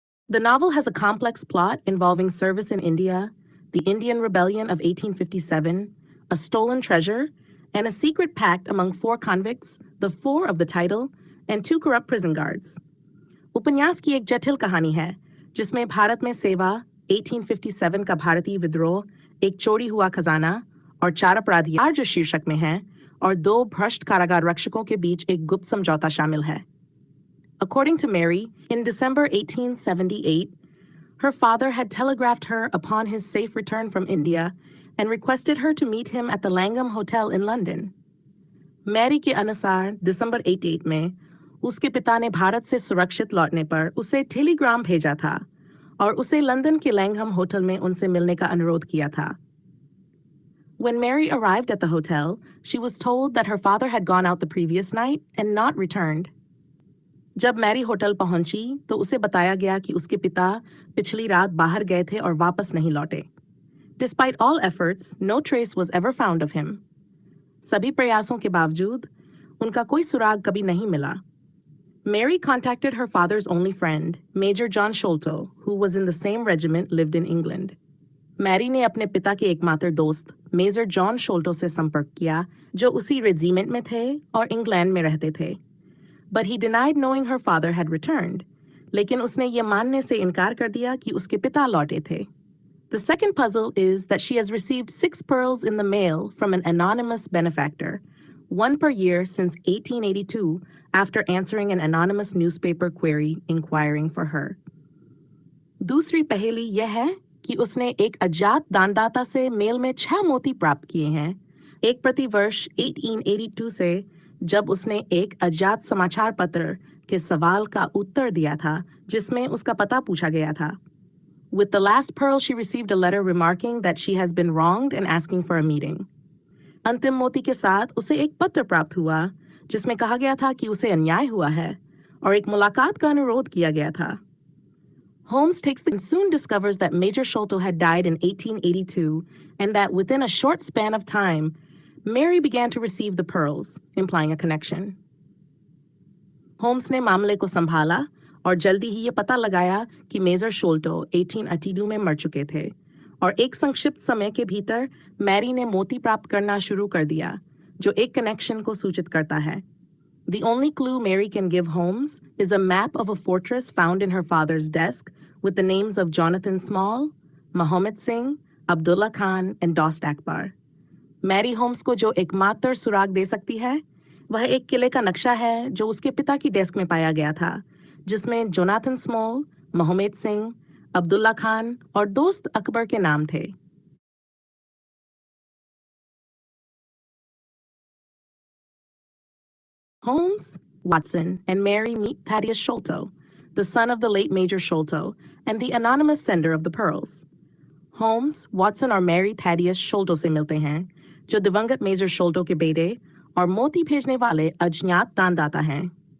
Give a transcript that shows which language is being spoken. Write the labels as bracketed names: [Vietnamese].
[English] The novel has a complex plot involving service in India, the Indian Rebellion of 1857, a stolen treasure, and a secret pact among 4 convicts, the 4 of the title, and 2 corrupt prison guards. [Hindi] उपन्यास की एक जटिल कहानी है जिसमें भारत में सेवा, 1857 का भारतीय विद्रोह, एक चोरी हुआ खजाना और 4 अपराधी जो शीर्षक में हैं और 2 भ्रष्ट कारागार रक्षकों के बीच एक गुप्त समझौता शामिल है. [English] According to Mary, in December 1878, her father had telegraphed her upon his safe return from India and requested her to meet him at the Langham Hotel in London. [Hindi] Mary के अनुसार दिसंबर 88 में उसके पिता ने भारत से सुरक्षित लौटने पर उसे टेलीग्राम भेजा था और उसे लंदन के लैंगहम होटल में उनसे मिलने का अनुरोध किया था. [English] When Mary arrived at the hotel, she was told that her father had gone out the previous night and not returned. [Hindi] जब मैरी होटल पहुंची तो उसे बताया गया कि उसके पिता पिछली रात बाहर गए थे और वापस नहीं लौटे. [English] Despite all efforts, no trace was ever found of him. [Hindi] सभी प्रयासों के बावजूद उनका कोई सुराग कभी नहीं मिला. [English] Mary contacted her father's only friend, Major John Sholto, who was in the same regiment, lived in England. [Hindi] Mary ने अपने पिता के एकमात्र दोस्त मेजर जॉन शोल्टो से संपर्क किया जो उसी रेजिमेंट में थे और इंग्लैंड में रहते थे. [English] But he denied knowing her father had returned. [Hindi] लेकिन उसने ये मानने से इनकार कर दिया कि उसके पिता लौटे थे. [English] The second puzzle is that she has received 6 pearls in the mail from an anonymous benefactor, 1 per year since 1882, after answering an anonymous newspaper query inquiring for her. [Hindi] दूसरी पहेली यह है कि उसने एक अज्ञात दानदाता से मेल में 6 मोती प्राप्त किए हैं, एक प्रति वर्ष 1882 से जब उसने एक अज्ञात समाचार पत्र के सवाल का उत्तर दिया था जिसमें उसका पता पूछा गया था. [English] With the last pearl she received a letter remarking that she has been wronged and asking for a meeting. [Hindi] अंतिम मोती के साथ उसे एक पत्र प्राप्त हुआ जिसमें कहा गया था कि उसे अन्याय हुआ है और एक मुलाकात का अनुरोध किया गया था. [English] Holmes takes and soon discovers that Major Sholto had died in 1882 and that within a short span of time Mary began to receive the pearls, implying a connection. [Hindi] Holmes ने मामले को संभाला और जल्दी ही ये पता लगाया कि मेजर शोल्टो 1882 में मर चुके थे और एक संक्षिप्त समय के भीतर मैरी ने मोती प्राप्त करना शुरू कर दिया जो एक कनेक्शन को सूचित करता है. [English] The only clue Mary can give Holmes is a map of a fortress found in her father's desk with the names of Jonathan Small, Mohammed Singh, Abdullah Khan, and Dost Akbar. [Hindi] Mary Holmes को जो एकमात्र सुराग दे सकती है वह एक किले का नक्शा है जो उसके पिता की डेस्क में पाया गया था जिसमें जोनाथन स्मॉल, मोहम्मद सिंह, अब्दुल्ला खान और दोस्त अकबर के नाम थे. [English] Holmes, Watson, and Mary meet Thaddeus Sholto, the son of the late Major Sholto and the anonymous sender of the pearls. [Hindi] Holmes, Watson और Mary Thaddeus Sholto से मिलते हैं जो दिवंगत मेजर शोल्टो के बेटे और मोती भेजने वाले अज्ञात दानदाता हैं.